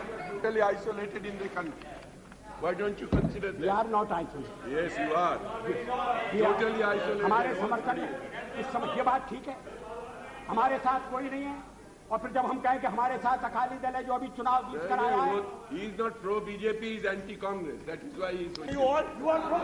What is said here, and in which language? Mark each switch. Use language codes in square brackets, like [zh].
[en] Totally isolated in the country. Why don't you consider that? We are not isolated. Yes, you are. Totally isolated. [hi] हमारे समर्थन में इस समय ये बात ठीक है, हमारे साथ कोई नहीं है। और फिर जब हम कहें कि हमारे साथ अकाली दल है जो अभी चुनाव जीत कर आया है, [en] He is not pro BJP, he is anti Congress. That is why he is. you are pro